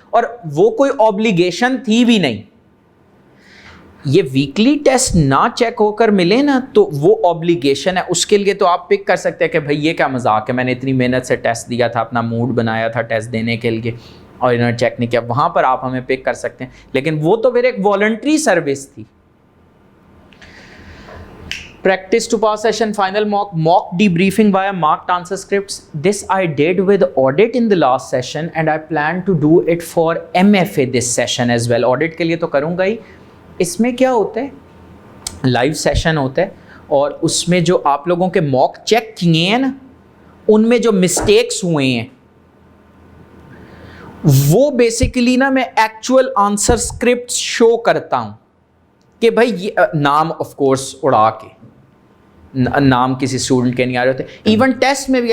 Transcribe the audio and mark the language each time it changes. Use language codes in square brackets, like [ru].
[ur] اور وہ کوئی obligation تھی بھی نہیں. یہ ویکلی ٹیسٹ نہ چیک ہو کر ملے نا تو وہ obligation ہے. اس کے لیے تو آپ پک کر سکتے ہیں کہ بھائی یہ کیا مذاق ہے, میں نے اتنی محنت سے ٹیسٹ دیا تھا, اپنا موڈ بنایا تھا ٹیسٹ دینے کے لیے اور انہوں نے چیک نہیں کیا. وہاں پر آپ ہمیں پک کر سکتے ہیں, لیکن وہ تو پھر ایک والنٹری سروس تھی. [en] Practice to pass session, final mock debriefing via marked answer scripts. This I did with audit in the last session and I plan to do it for MFA this session as well. [ur] Audit کے لیے تو کروں گا ہی. اس میں کیا ہوتا ہے, live session ہوتا ہے اور اس میں جو آپ لوگوں کے موک چیک کیے ہیں نا, ان میں جو مسٹیکس ہوئے ہیں وہ بیسیکلی نا میں ایکچوئل آنسر سکرپٹ شو کرتا ہوں کہ بھائی یہ نام آف کورس اڑا کے, نام کسی اسٹوڈنٹ کے نہیں آ رہے ہوتے. ایون ٹیسٹ میں بھی.